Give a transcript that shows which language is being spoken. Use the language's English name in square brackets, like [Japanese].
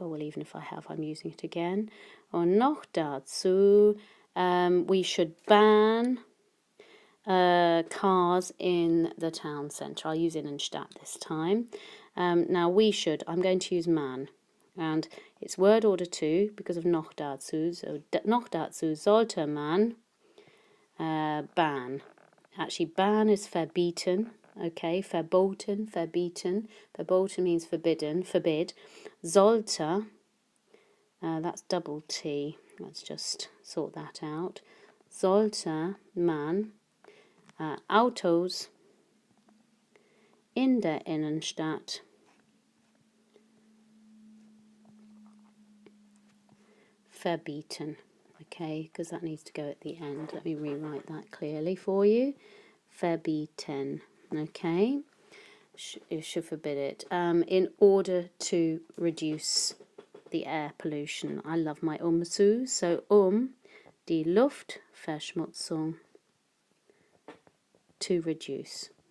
[English] Oh, well, even if I have, I'm using it again. Or [German] noch dazu, [English] we should ban cars in the town centre. I'll use Innenstadt this time. Now we should, I'm going to use man, and it's word order 2 because of [German] noch dazu. So noch dazu sollte man ban. [English] Actually, ban is verbieten. Okay, verboten, verbieten. Verboten means forbidden, forbid. Sollte, that's double T. Let's just sort that out. [German] Sollte man Autos in der Innenstadt verbieten. [English] Okay, because that needs to go at the end. Let me rewrite that clearly for you. Verbieten. Okay, you should forbid it. In order to reduce the air pollution. I love my zu, so [German] die Luftverschmutzung [English] to reduce.